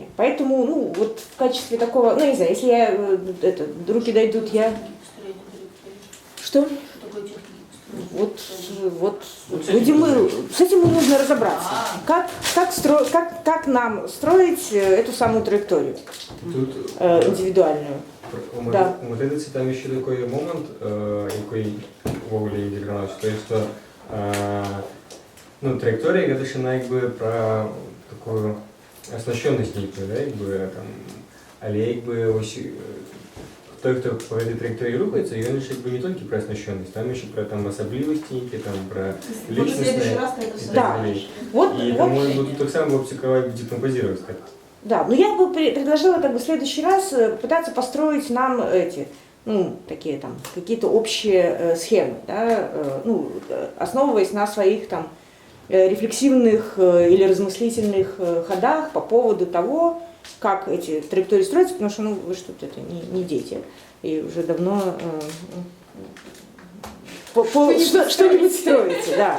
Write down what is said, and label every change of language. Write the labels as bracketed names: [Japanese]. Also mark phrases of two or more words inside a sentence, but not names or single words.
[Russian] Поэтому, ну, вот в качестве такого, ну, не знаю, если я, руки дойдут, я... Что? Вот будем мы, с этим нужно разобраться. Как нам строить эту самую траекторию Тут индивидуальную? Да. [Ukrainian] У математиці там ще такий момент, який вовлі відігрався, то есть, що ну, траєкторія, це ще якби про таку оснащеність ніби, да, якби там, але якби ось той, хто по этой траєкторії рухається, він ще якби не тільки про оснащеність, там ще про там особливості, там про личностне і так далі. І тому тут так само [Russian] психология декомпозировать как. Да, но я бы предложила как бы в следующий раз попытаться построить нам эти, ну, такие там, какие-то общие схемы, да, ну, основываясь на своих там рефлексивных или размыслительных ходах по поводу того, как эти траектории строятся, потому что, ну, вы что-то это не дети, и уже давно что-нибудь строите, да.